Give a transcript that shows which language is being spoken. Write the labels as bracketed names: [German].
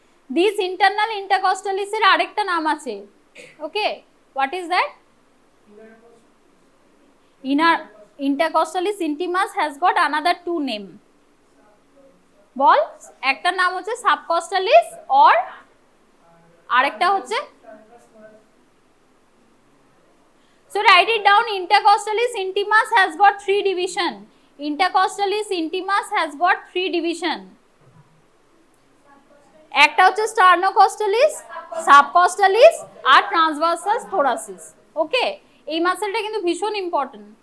[Bangla] This internal intercostalis এর আরেকটা নাম আছে. [English] Okay, what is that? Inner intercostalis intimus has got another two name. [Bangla] বল, একটা নাম হচ্ছে subcostalis or আরেকটা হচ্ছে, [English] so write it down. Intercostalis intimus has got three division. Intercostalis intimus has got three division. [Bangla] একটা হচ্ছে sternocostallis, subcostalis আর transversus thoracis. ওকে, এই মাসেলটা কিন্তু ভীষণ ইম্পর্টেন্ট।